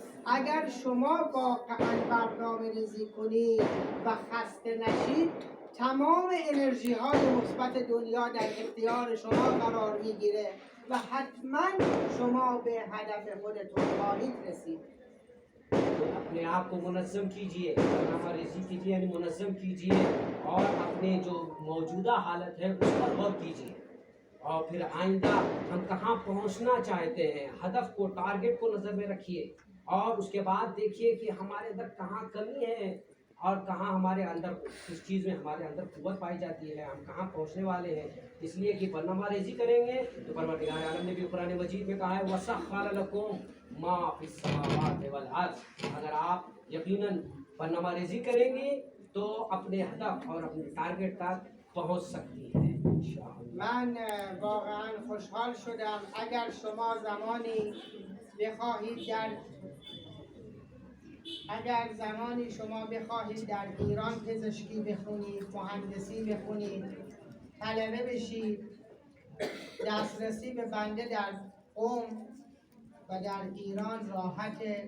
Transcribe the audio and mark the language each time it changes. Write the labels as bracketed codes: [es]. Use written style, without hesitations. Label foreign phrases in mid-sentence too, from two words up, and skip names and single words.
[fa] اگر شما واقعا برنامه‌ریزی کنید و خسته نشید، تمام انرژی های مثبت دنیا در اختیار شما قرار میگیره و حتما شما به هدف خودتون خواهید رسید. [ur] اپنے آپ کو منظم کیجیے, برنامہ ریزی کیجیے یعنی منظم کیجیے اور اپنے جو موجودہ حالت ہے اس پر غور کیجیے اور پھر آئندہ ہم کہاں پہنچنا چاہتے ہیں، ہدف کو، ٹارگٹ کو نظر میں رکھیے اور اس کے بعد دیکھیے کہ ہمارے اندر کہاں کمی ہے اور کہاں ہمارے اندر کس چیز میں ہمارے اندر قوت پائی جاتی ہے، ہم کہاں پہنچنے والے ہیں. اس لیے کہ برنامہ ریزی کریں گے تو پروردگار عالم نے بھی قرآن مجید میں کہا ہے [ar] وسخر لكم ما في السماوات والأرض. [ur] اگر آپ یقیناً برنامہ ریزی کریں گے تو اپنے ہدف اور اپنے ٹارگٹ تک پہنچ سکتی ہے ان شاء اللہ. [fa] من واقعا خوشحال شدم اگر شما زمانی بخواهید در ایران پزشکی بخونید، مهندسی بخونید، طلبه بشید، دسترسی به بنده در قم و در ایران راحته.